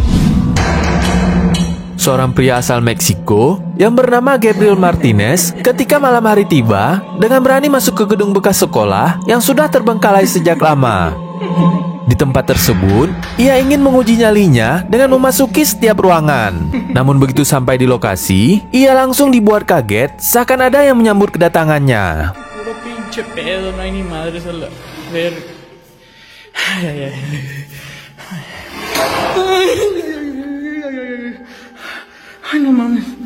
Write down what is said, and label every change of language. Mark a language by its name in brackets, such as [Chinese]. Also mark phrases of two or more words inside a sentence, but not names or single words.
[Indonesian] Seorang pria asal Meksiko yang bernama Gabriel Martinez ketika malam hari tiba dengan berani masuk ke gedung bekas sekolah yang sudah terbengkalai sejak lama. Di tempat tersebut, ia ingin menguji nyalinya dengan memasuki setiap ruangan. Namun begitu sampai di lokasi, ia langsung dibuat kaget seakan ada yang menyambut kedatangannya. [Spanish] Puro pinche pedo, no hay ni madres a la ver. Ay, no mames.